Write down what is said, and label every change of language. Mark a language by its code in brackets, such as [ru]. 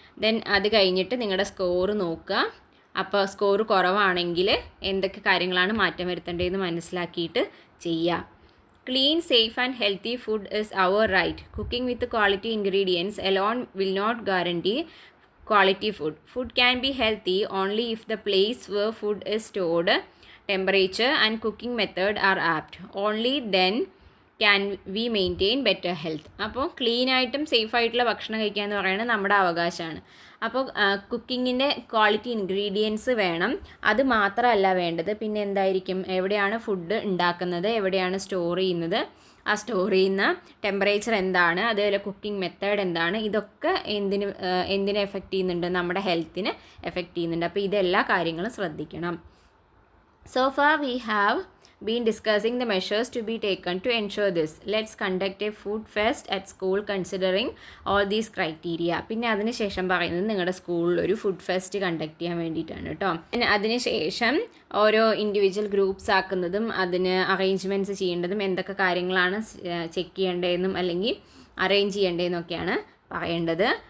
[ml] Then അത് കഴിഞ്ഞിട്ട് നിങ്ങളുടെ സ്കോർ നോക്കുക. അപ്പോൾ സ്കോർ കുറവാണെങ്കിൽ എന്തൊക്കെ കാര്യങ്ങളാണ് മാറ്റം വരുത്തേണ്ടതെന്ന് മനസ്സിലാക്കിയിട്ട് ചെയ്യുക. [en] Clean, safe and healthy food is our right. Cooking with quality ingredients alone will not guarantee quality food. Food can be healthy only if the place where food is stored, temperature and cooking method are apt. Only then can we maintain better health. [ml] അപ്പോൾ clean ആയിട്ടും safe ആയിട്ടുള്ള ഭക്ഷണം കഴിക്കുക എന്ന് പറയുന്നത് നമ്മുടെ അവകാശമാണ്. അപ്പോൾ കുക്കിങ്ങിൻ്റെ ക്വാളിറ്റി ഇൻഗ്രീഡിയൻസ് വേണം. അത് മാത്രമല്ല വേണ്ടത്, പിന്നെ എന്തായിരിക്കും, എവിടെയാണ് ഫുഡ് ഉണ്ടാക്കുന്നത്, എവിടെയാണ് സ്റ്റോർ ചെയ്യുന്നത്, ആ സ്റ്റോർ ചെയ്യുന്ന ടെമ്പറേച്ചർ എന്താണ്, അതേപോലെ കുക്കിംഗ് മെത്തേഡ് എന്താണ്, ഇതൊക്കെ എന്തിനെ എഫക്റ്റ് ചെയ്യുന്നുണ്ട്, നമ്മുടെ ഹെൽത്തിനെ എഫക്റ്റ് ചെയ്യുന്നുണ്ട്. അപ്പോൾ ഇതെല്ലാ കാര്യങ്ങളും ശ്രദ്ധിക്കണം. [en] So far we have been discussing the measures to be taken to ensure this. Let's conduct a food fest at school considering all these criteria. [ml] പിന്നെ അതിനുശേഷം പറയുന്നത് നിങ്ങളുടെ സ്കൂളിൽ ഒരു ഫുഡ് ഫെസ്റ്റ് കണ്ടക്ട് ചെയ്യാൻ വേണ്ടിയിട്ടാണ് കേട്ടോ. പിന്നെ അതിനുശേഷം ഓരോ ഇൻഡിവിജ്വൽ ഗ്രൂപ്പ്സ് ആക്കുന്നതും അതിന് അറേഞ്ച്മെൻറ്റ്സ് ചെയ്യേണ്ടതും എന്തൊക്കെ കാര്യങ്ങളാണ് ചെക്ക് ചെയ്യേണ്ടതെന്നും അല്ലെങ്കിൽ അറേഞ്ച് ചെയ്യേണ്ടതെന്നൊക്കെയാണ് പറയേണ്ടത്.